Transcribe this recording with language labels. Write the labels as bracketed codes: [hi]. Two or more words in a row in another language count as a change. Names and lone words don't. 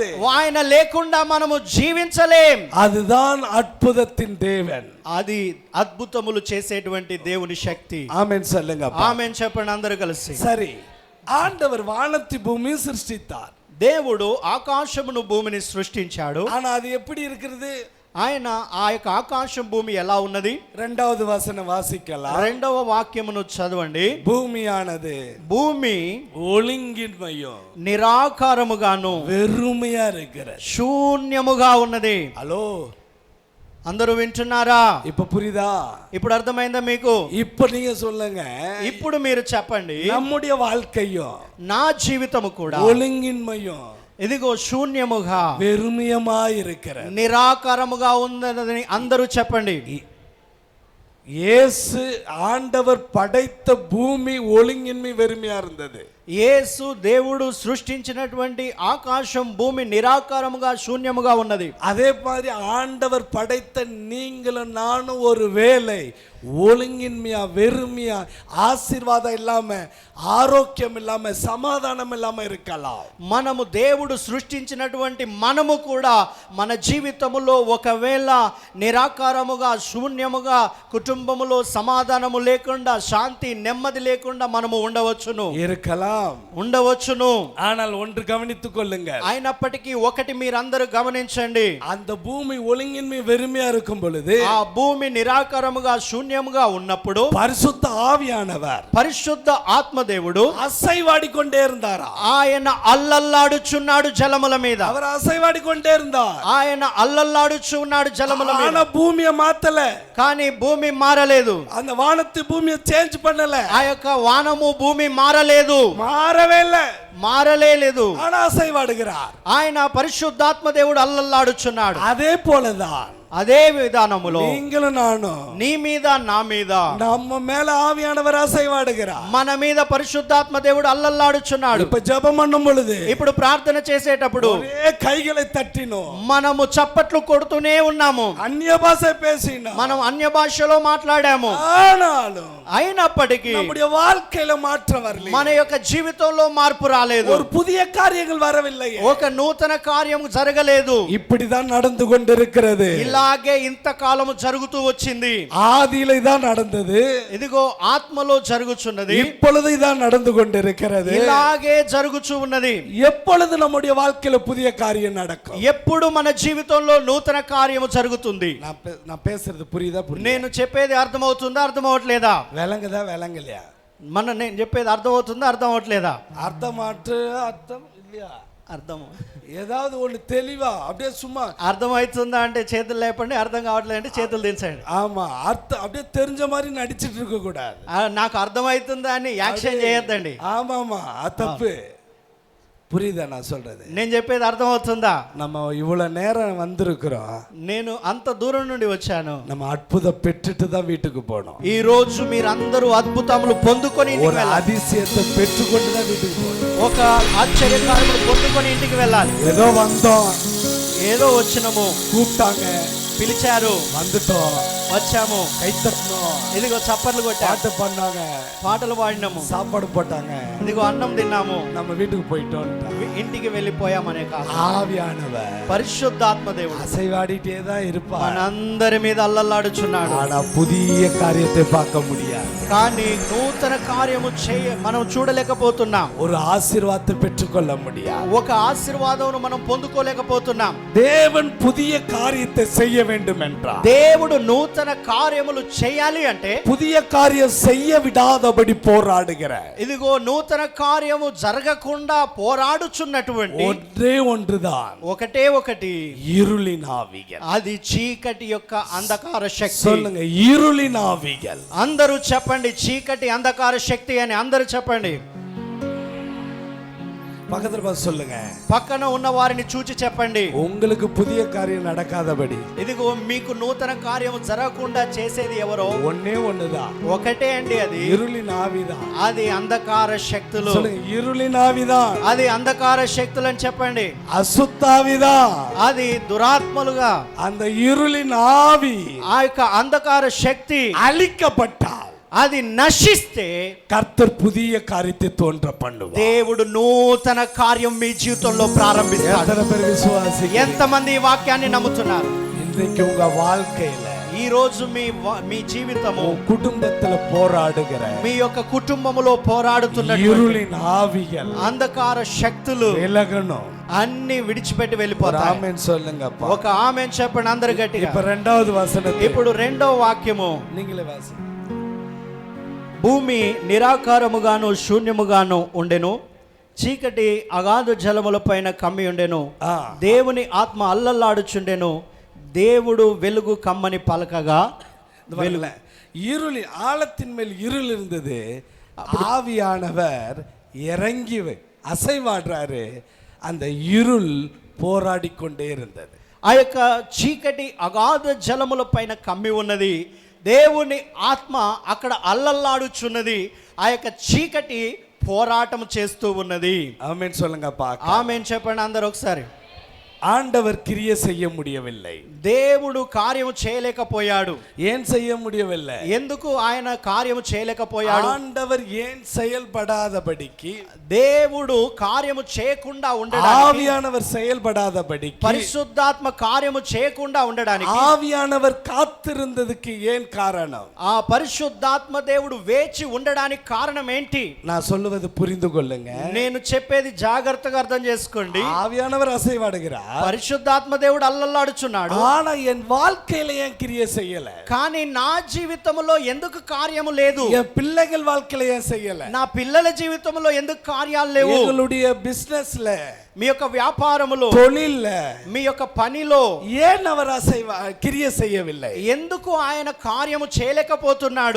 [te] ఆయన లేకుండా మనము జీవించలేం. [ta] அதுதான் அற்புதத்தின் தேவன். [te] అది అద్భుతములు చేసేటువంటి దేవుని శక్తి. [ta] ஆமென் சொல்லுங்க. [te] ఆమేన్ చెప్పండి అందరూ కలిసి. [ta] சரி, ஆண்டவர் வானத்தை பூமியை சிருஷ்டித்தார். [te] దేవుడు ఆకాశమును భూమిని సృష్టించాడు. [ta] ஆனா அது எப்படி இருக்கிறது? [te] ఆయన ఆ యొక్క ఆకాశం భూమి ఎలా ఉన్నది? [ta] 2வது வசனம் வாசிக்கலாம். [te] 2వ వాక్యమును చదవండి. [ta] பூமியானது [te] భూమి [ta] ஒழுங்கின்மையும் [te] నిరాకారముగాను [ta] வெறுமையா இருக்கிறது. [te] శూన్యముగా ఉన్నది. [ta] ஹலோ, [te] అందరూ వింటున్నారా? [ta] இப்ப புரியுதா? [te] ఇప్పుడు అర్థమైందా మీకు? [ta] இப்ப நீங்க சொல்லுங்க, [te] ఇప్పుడు మీరు చెప్పండి. [ta] நம்முடைய வாழ்க்கையும் [te] నా జీవితము కూడా [ta] ஒழுங்கின்மையும் [te] ఇదిగో శూన్యముగా [ta] வெறுமையமா இருக்கிறது. [te] నిరాకారముగా ఉన్నదని అందరూ చెప్పండి. [ta] இயேசு ஆண்டவர் படைத்த பூமி ஒழுங்கின்மை வெறுமையா இருந்தது. [te] యేసు దేవుడు సృష్టించినటువంటి ఆకాశం భూమి నిరాకారముగా శూన్యముగా ఉన్నది. [ta] அதே மாதிரி ஆண்டவர் படைத்த நீங்களும் நானும் ஒரு வேளை ஒழுங்கின்மையா வெறுமையா ஆசீர்வாதம் இல்லாம ஆரோக்கியம் இல்லாம சமாதானம் இல்லாம இருக்கலாம். [te] మనము దేవుడు సృష్టించినటువంటి మనము కూడా మన జీవితములో ఒకవేళ నిరాకారముగా శూన్యముగా కుటుంబములో సమాధానము లేకుండా శాంతి నెమ్మది లేకుండా మనము ఉండవచ్చును. ఉండవచ్చును. [ta] ஆனால் ஒன்று கவனித்துக் கொள்ளுங்க. [te] అయినప్పటికీ ఒకటి మీరందరూ గమనించండి. [ta] அந்த பூமி ஒழுங்கின்மை வெறுமையா இருக்கும் பொழுது, [te] ఆ భూమి నిరాకారముగా శూన్యముగా ఉన్నప్పుడు [ta] பரிசுத்த ஆவியானவர் [te] పరిశుద్ధ ఆత్మదేవుడు [ta] அசைவாடிக்கொண்டே இருந்தார். [te] ఆయన అల్లల్లాడుచున్నాడు జలముల మీద. [ta] அவர் అసైవాడికొండే இருந்தார். [te] ఆయన అల్లల్లాడుచున్నాడు జలముల మీద. [ta] ஆனா பூமியை மாத்தல. [te] కానీ భూమి మారలేదు. [ta] அந்த வானத்து பூமியை சேஞ்ச் பண்ணல. [te] ఆ యొక్క వానము భూమి మారలేదు. [ta] மாறவே இல்ல. [te] మారలేదు. [ta] ஆனா அசைவாடுகிறார். [te] ఆయన పరిశుద్ధాత్మ దేవుడు అల్లల్లాడుచున్నాడు. [ta] அதே போலதான் [te] అదే విధానములో [ta] நீங்களும் நானும் [te] నీ మీద నా మీద [ta] நம்ம மேல ஆவியானவர் அசைவாடுகிறார். [te] మన మీద పరిశుద్ధాత్మ దేవుడు అల్లల్లాడుచున్నాడు. [ta] இப்ப ஜெபம் பண்ணும் பொழுது [te] ఇప్పుడు ప్రార్థన చేసేటప్పుడు [ta] ஒரே கைகளை தட்டினோம், [te] మనము చప్పట్లు కొడుతూనే ఉన్నాము, [ta] அந்நிய பாஷை பேசினோம். [te] మనం అన్య భాషలో మాట్లాడాము. [ta] ஆனாலும் [te] అయినప్పటికీ [ta] நம்முடைய வாழ்க்கையில மாற்றம் வரல, [te] మన యొక్క జీవితంలో మార్పు రాలేదు, [ta] ஒரு புதிய காரியங்கள் வரவில்லை, [te] ఒక నూతన కార్యం జరగలేదు. [ta] இப்படிதான் நடந்து கொண்டிருக்கிறது. [te] ఇలాగే ఇంతకాలము జరుగుతూ వచ్చింది. [ta] ஆதியில இதான் நடந்தது, [te] ఇదిగో ఆత్మలో జరుగుచున్నది, [ta] இப்பொழுது இதான் நடந்து கொண்டிருக்கிறது. [te] ఇలాగే జరుగుచూ ఉన్నది. [ta] எப்பொழுது நம்முடைய வாழ்க்கையில புதிய காரியம் நடக்கும்? [te] ఎప్పుడు మన జీవితంలో నూతన కార్యము జరుగుతుంది? [ta] நான் பேசுறது புரியுதா? [te] నేను చెప్పేది అర్థమవుతుందా, అర్థమవట్లేదా? [ta] விளங்குதா விளங்கலையா? [te] నేను చెప్పేది అర్థమవుతుందా, అర్థం అవట్లేదా? [ta] அர்த்தமாற்று அர்த்தம் இல்லையா? [te] అర్థం [ta] ஏதாவது ஒண்ணு தெளிவா அப்படியே சும்மா [te] అర్థమవుతుందా అంటే చేతులు లేపండి, అర్థం కావట్లేదు అంటే చేతులు దించండి. [ta] ஆமா, அர்த்தம் அப்படியே தெரிஞ்ச மாதிரி நடிச்சிட்டு இருக்க கூடாது. [te] నాకు అర్థమవుతుందా అని యాక్షన్ చేయొద్దండి. [ta] ஆமாமா, அது தப்பு. புரியுதா நான் சொல்றது? [te] నేను చెప్పేది అర్థమవుతుందా? [ta] நம்ம இவ்வளவு நேரம் வந்திருக்கிறோம், [te] నేను అంత దూరం నుండి వచ్చాను. [ta] நம்ம அற்புதம் பெற்றுட்டு தான் வீட்டுக்கு போனோம். [te] ఈ రోజు మీరందరూ అద్భుతములు పొందుకొని ఇంటికి [ta] ஒரு [te] వెళ్ళాలి. [ta] அதிசயத்தை பெற்றுக்கொண்டு தான் வீட்டுக்கு போனோம். [te] ఒక ఆశ్చర్యకార్యములు పొందుకొని ఇంటికి వెళ్ళాలి. [ta] ஏதோ வந்தோம், [te] ఏదో వచ్చినము, [ta] கூப்பிட்டாங்க, [te] పిలిచారు, [ta] வந்துட்டோம், [te] వచ్చాము, [ta] கை தட்டணும், [te] ఇదిగో చప్పట్లు కొట్టాము, [ta] பாட்டு பண்ணாங்க, [te] పాటలు పాడినాము, [ta] சாப்பாடு போட்டாங்க, [te] ఇదిగో అన్నం తిన్నాము, [ta] நம்ம வீட்டுக்கு போயிட்டோம். [te] ఇంటికి వెళ్ళిపోయామనే కాదు, [ta] ஆவியானவர் [te] పరిశుద్ధాత్మ దేవుడు [ta] அசைவாடிட்டே தான் இருப்பார். [te] మనందరి మీద అల్లల్లాడుచున్నాడు. [ta] ஆனா புதிய காரியத்தை பார்க்க முடியாது, [te] కానీ నూతన కార్యము మనం చూడలేకపోతున్నాం. [ta] ஒரு ஆசீர்வாதத்தை பெற்றுக்கொள்ள முடியாது. [te] ఒక ఆశీర్వాదం మనం పొందుకోలేకపోతున్నాం. [ta] தேவன் புதிய காரியத்தை செய்ய வேண்டும் என்றார். [te] దేవుడు నూతన కార్యములు చేయాలి అంటే [ta] புதிய காரியம் செய்ய விடாதபடி போராடுகிற [te] ఇదిగో నూతన కార్యము జరగకుండా పోరాడుచున్నటువంటి [ta] ஒன்றே ஒன்றுதான், [te] ఒకటే ఒకటి, [ta] இருளின் ஆவிகள். [te] అది చీకటి యొక్క అంధకార శక్తి. [ta] சொல்லுங்க, இருளின் ஆவிகள். [te] అందరూ చెప్పండి, చీకటి అంధకార శక్తి అని అందరూ చెప్పండి. [ta] பக்கத்துல பார்த்து சொல்லுங்க, [te] పక్కన ఉన్న వారిని చూచి చెప్పండి, [ta] உங்களுக்கு புதிய காரியம் நடக்காதபடி [te] ఇదిగో మీకు నూతన కార్యము జరగకుండా చేసేది ఎవరో [ta] ஒன்னே ஒண்ணுதான், [te] ఒకటే అండి, అది [ta] இருளின் ஆவிதான். [te] అది అంధకార శక్తులు. [ta] சொல்லுங்க, இருளின் ஆவிதான், [te] అది అంధకార శక్తులు అని చెప్పండి. [ta] அசுத்தாவிதான். [te] అది దురాత్మలుగా [ta] அந்த இருளின் ஆவி [te] ఆ యొక్క అంధకార శక్తి [ta] அழிக்கப்பட்டால் [te] అది నశిస్తే [ta] கர்த்தர் புதிய காரியத்தை தோன்ற பண்ணுவார். [te] దేవుడు నూతన కార్యం మీ జీవితంలో ప్రారంభిస్తాడు. [ta] எத்தனை பேர் விசுவாசிக்கிறீங்க? [te] ఎంతమంది ఈ వాక్యాన్ని నమ్ముతున్నారు? [ta] இன்றைக்கு உங்க வாழ்க்கையில [te] ఈ రోజు మీ జీవితము, [ta] உன் குடும்பத்துல போராடுகிற [te] మీ యొక్క కుటుంబములో పోరాడుతున్న [ta] இருளின் ஆவிகள் [te] అంధకార శక్తులు [ta] விலகணும். [te] అన్ని విడిచిపెట్టి [ta] ஒரு [te] వెళ్ళిపోతాయి. [ta] ஆமென் சொல்லுங்கப்பா. [te] ఒక ఆమేన్ చెప్పండి అందరు గట్టిగా. [ta] இப்ப இரண்டாவது வசனத்தை [te] ఇప్పుడు రెండో వాక్యము, [ta] நீங்களே வாசி. [te] భూమి నిరాకారముగాను శూన్యముగాను ఉండెను, చీకటి అగాధ జలముల పైన కమ్మి ఉండెను, దేవుని ఆత్మ అల్లల్లాడుచుండెను, దేవుడు వెలుగు కమ్మని పలకగా. [ta] இருளின் ஆழத்தின் மேல் இருள் இருந்தது, ஆவியானவர் இறங்கி அசைவாடுறாரு, அந்த இருள் போராடி கொண்டே இருந்தது. [te] ఆ యొక్క చీకటి అగాధ జలముల పైన కమ్మి ఉన్నది, దేవుని ఆత్మ అక్కడ అల్లల్లాడుచున్నది, ఆ యొక్క చీకటి పోరాటం చేస్తూ ఉన్నది. [ta] ஆமென் சொல்லுங்கப்பா. [te] ఆమేన్ చెప్పండి అందరూ ఒకసారి. [ta] ஆண்டவர் கிரியை செய்ய முடியவில்லை, [te] దేవుడు కార్యము చేయలేకపోయాడు. [ta] ஏன் செய்ய முடியவில்லை? [te] ఎందుకు ఆయన కార్యము చేయలేకపోయాడు? [ta] ஆண்டவர் ஏன் செயல்படாதபடிக்கு, [te] దేవుడు కార్యము చేయకుండా ఉండడానికి, [ta] ஆவியானவர் செயல்படாதபடிக்கு, [te] పరిశుద్ధాత్మ కార్యము చేయకుండా ఉండడానికి [ta] ஆவியானவர் காத்திருந்ததுக்கு ஏன் காரணம்? [te] ఆ పరిశుద్ధాత్మ దేవుడు వేచి ఉండడానికి కారణం ఏంటి? [ta] நான் சொல்லுவது புரிந்து கொள்ளுங்க. [te] నేను చెప్పేది జాగ్రత్తగా అర్థం చేసుకోండి. [ta] ஆவியானவர் அசைவாடுகிறார், [te] పరిశుద్ధాత్మ దేవుడు అల్లల్లాడుచున్నాడు, [ta] ஆனா என் வாழ்க்கையில ஏன் கிரியை செய்யல? [te] కానీ నా జీవితంలో ఎందుకు కార్యము లేదు? [ta] என் பிள்ளைகள் வாழ்க்கையில ஏன் செய்யல? [te] నా పిల్లల జీవితంలో ఎందుకు కార్యాలు లేవు? [ta] எங்களுடைய பிசினஸ்ல [te] మీ యొక్క వ్యాపారములో, [ta] தொழில்ல, [te] మీ యొక్క పనిలో [ta] ஏன் அவர் கிரியை செய்யவில்லை? [te] ఎందుకు ఆయన కార్యము చేయలేకపోతున్నాడు?